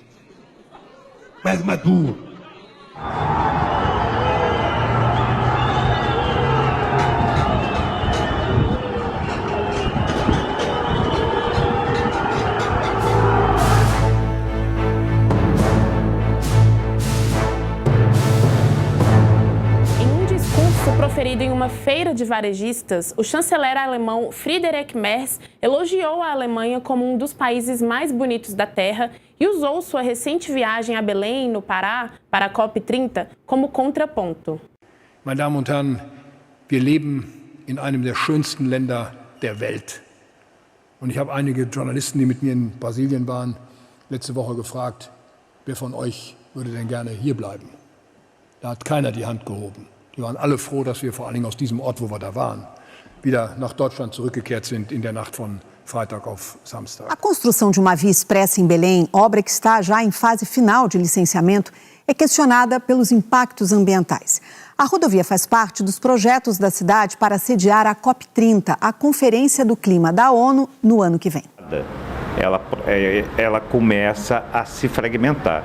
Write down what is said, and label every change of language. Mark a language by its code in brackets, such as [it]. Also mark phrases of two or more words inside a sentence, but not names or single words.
[pt] Proferido em uma feira de varejistas, o chanceler alemão Friedrich Merz elogiou a Alemanha como um dos países mais bonitos da Terra e usou sua recente viagem a Belém, no Pará, para a COP30, como contraponto. [de] Meine Damen und Herren, wir leben in einem der schönsten Länder der Welt. Und ich habe einige Journalisten, die mit mir in Brasilien waren, letzte Woche gefragt, wer von euch würde denn gerne hier bleiben? Da hat keiner die Hand gehoben. Die waren alle froh, dass wir vor allen Dingen aus diesem Ort, wo wir da waren, wieder nach Deutschland zurückgekehrt sind in der Nacht von Freitag auf Samstag. [pt] A construção de uma via expressa em Belém, obra que está já em fase final de licenciamento, é questionada pelos impactos ambientais. A rodovia faz parte dos projetos da cidade para sediar a COP30, a Conferência do Clima da ONU, no ano que vem. Ela começa a se fragmentar.